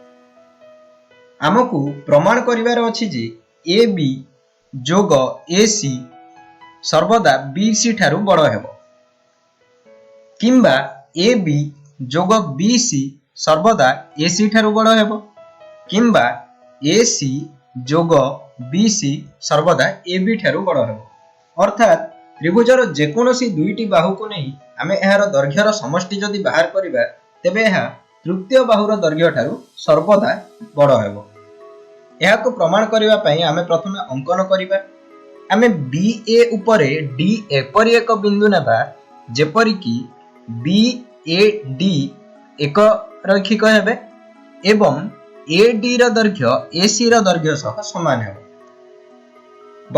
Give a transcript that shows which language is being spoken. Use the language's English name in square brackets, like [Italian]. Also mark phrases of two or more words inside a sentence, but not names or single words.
[Odia] ଆମକୁ ପ୍ରମାଣ କରିବାର ଅଛି ଯେ AB ଯୋଗ AC ସର୍ବଦା BC ଠାରୁ ବଡ଼ ହେବ କିମ୍ବା AB ଯୋଗ BC ସର୍ବଦା AC ଠାରୁ ବଡ଼ ହେବ କିମ୍ବା AC ଯୋଗ BC ସର୍ବଦା AB ଠାରୁ ବଡ଼ ହେବ। ଅର୍ଥାତ ତ୍ରିଭୁଜର ଯେକୌଣସି ଦୁଇଟି ବାହୁ କୁ ନେଇ ଆମେ ଏହାର ଦୈର୍ଘ୍ୟର ସମଷ୍ଟି ଯଦି ବାହାର କରିବା ତେବେ ଏହା ତୃତୀୟ ବାହୁର ଦୈର୍ଘ୍ୟ ଠାରୁ ସର୍ବଦା ବଡ଼ ହେବ। ଏହାକୁ ପ୍ରମାଣ କରିବା ପାଇଁ ଆମେ ପ୍ରଥମେ ଅଙ୍କନ କରିବା। ଆମେ BA ଉପରେ D ଏପରି ଏକ ବିନ୍ଦୁ ନେବା ଯେପରି କି BAD ଏକ ରୈଖିକ ହେବେ ଏବଂ AD ର ଦୈର୍ଘ୍ୟ AC ର ଦୈର୍ଘ୍ୟ ସହ ସମାନ ହେବ।